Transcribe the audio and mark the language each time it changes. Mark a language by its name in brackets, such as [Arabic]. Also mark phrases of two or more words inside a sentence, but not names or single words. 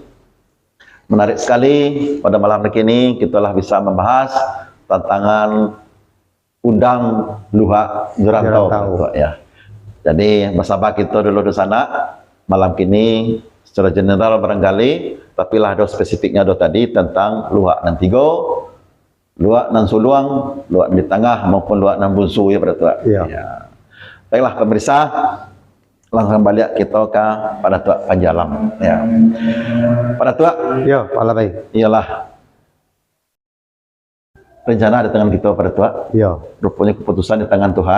[Indonesian] Menarik sekali pada malam hari ini kita telah bisa membahas tantangan undang Luhak Jarantau ya. Jadi bersama kita dulu di sana malam kini secara general barangkali, tapi lah ada spesifiknya ada tadi tentang Luhak nan Tigo, Luhak nan Suluang, Luhak di tengah maupun Luhak nan Bunsu ya pada Tua. Iya. Ya. Baiklah pemirsa, langsung balik kita ke pada Tua Panjalam ya. Pada Tua, Ya, Pak Labai. ialah rencana di tangan kita pada Tua. Iya. Rupanya keputusan di tangan Tuhan.